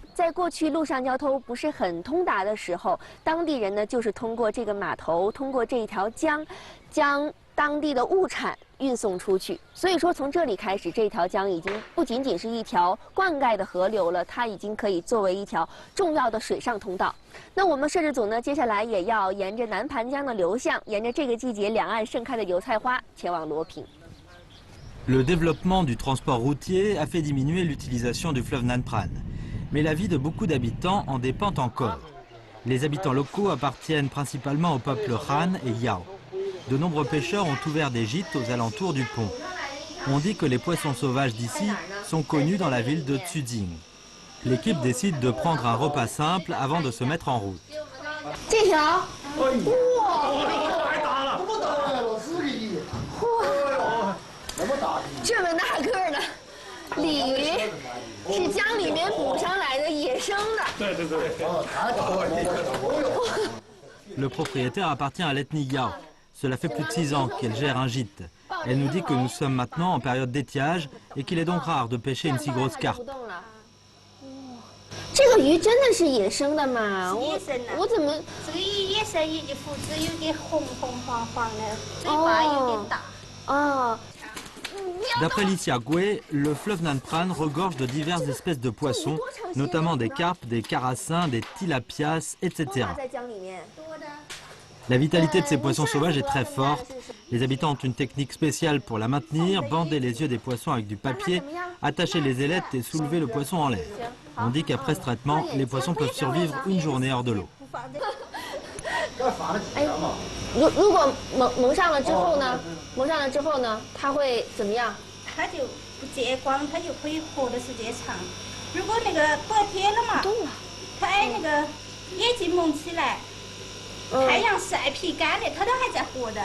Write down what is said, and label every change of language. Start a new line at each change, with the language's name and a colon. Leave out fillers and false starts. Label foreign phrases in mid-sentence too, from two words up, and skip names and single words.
Chinese: 在过去陆上交通不是很通达的时候，当地人呢就是通过这个码头，通过这一条江，将当地的物产运送出去。所以说，从这里开始，这条江已经不仅仅是一条灌溉的河流了，它已经可以作为一条重要的水上通道。那我们摄制组呢，接下来也要沿着南盘江的流向，沿着这个季节两岸盛开的油菜花，前往罗平。
French: Le développement du transport routier a fait diminuer l'utilisation du fleuve Nan Pran, mais la vie de beaucoup d'habitants en dépend encore. Les habitants locaux appartiennent principalement au peuple Han et Yao. De nombreux pêcheurs ont ouvert des gîtes aux alentours du pont. On dit que les poissons sauvages d'ici sont connus dans la ville de Tsujing. L'équipe décide de prendre un repas simple avant de se mettre en route.
Chinese: 这条，这么大个儿的鲤鱼，是江里面捕上来的野生的。对。
French: Le propriétaire appartient à l'ethnie Yao. Cela fait plus de 6 ans qu'elle gère un gîte. Elle nous dit que nous sommes maintenant en période d'étiage et qu'il est donc rare de pêcher une si grosse carpe.
Chinese: 这个鱼真的是野生的吗？我怎么？这个鱼野生鱼的肤质有点红红黄黄的，嘴巴有点大。哦。
French: D'après Licia Goué, le fleuve Nan Pran regorge de diverses espèces de poissons, notamment des carpes, des carassins, des tilapias, etc. La vitalité de ces poissons sauvages est très forte. Les habitants ont une technique spéciale pour la maintenir, bander les yeux des poissons avec du papier, attacher les ailettes et soulever le poisson en l'air. On dit qu'après ce traitement, les poissons peuvent survivre une journée hors de l'eau.
Chinese: 如果蒙上了之后呢？蒙上了之后呢，它会怎么样？它就不结光，它就可以活的时间长。如果那个白天了嘛，它那个眼睛蒙起来，太阳晒皮干的，它都还在活的。